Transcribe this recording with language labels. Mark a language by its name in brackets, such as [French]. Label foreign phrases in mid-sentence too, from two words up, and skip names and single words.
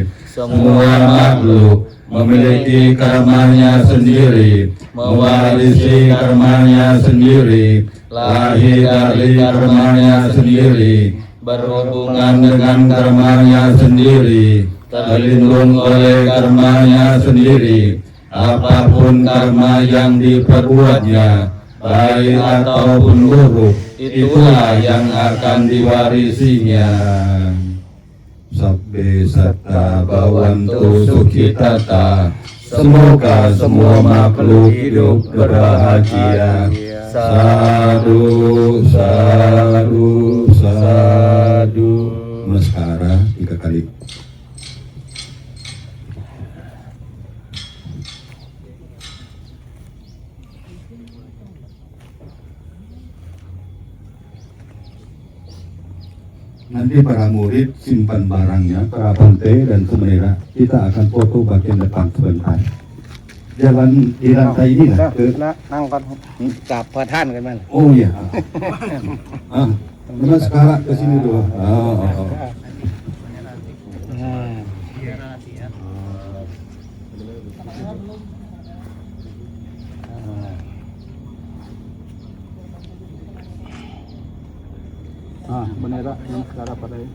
[Indonesian] Semua makhluk memiliki karmanya sendiri, mewarisi karmanya sendiri, lahir dari karmanya sendiri, berhubungan dengan karmanya sendiri, terlindung oleh karmanya sendiri. Apapun karma yang diperbuatnya, baik ataupun buruk, itulah yang akan diwarisinya. [Pali] Sabbe satta bhavantu sukhitata. [Indonesian] Semoga semua makhluk hidup berbahagia. [Pali] Sadu, sadu, sadu. [Indonesian] Namaskara 3 kali. Nanti para murid simpan barangnya, para bante dan semenira. Kita akan foto bagian depan sebentar. Jalan di lantai ini lah. [Thai] Nangkon กับพระท่านกันมั้ง [Indonesian] Oh iya. Memang sekarang ke sini dulu. Bendera yang sekarang pada